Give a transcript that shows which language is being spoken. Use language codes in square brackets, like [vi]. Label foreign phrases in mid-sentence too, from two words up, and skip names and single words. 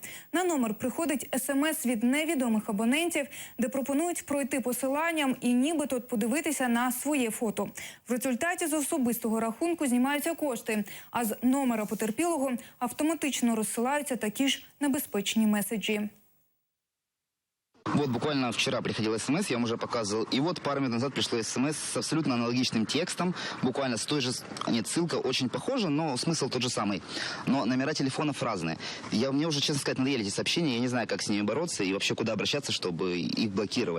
[uk] На номер приходить СМС від невідомих абонентів, де пропонують пройти посиланням і нібито подивитися на своє фото. В результаті з особистого рахунку знімаються кошти, а з номера потерпілого автоматично розсилаються такі ж небезпечні меседжі. [ru] Вот буквально вчера приходил СМС, я вам уже показывал. И вот пару минут назад пришло СМС с абсолютно аналогичным текстом. Буквально с той же... Нет, ссылка очень похожа, но смысл тот же самый. Но номера телефонов разные. Мне уже, честно сказать, надоели эти сообщения. Я не знаю, как с ними бороться и вообще куда обращаться, чтобы их блокировали.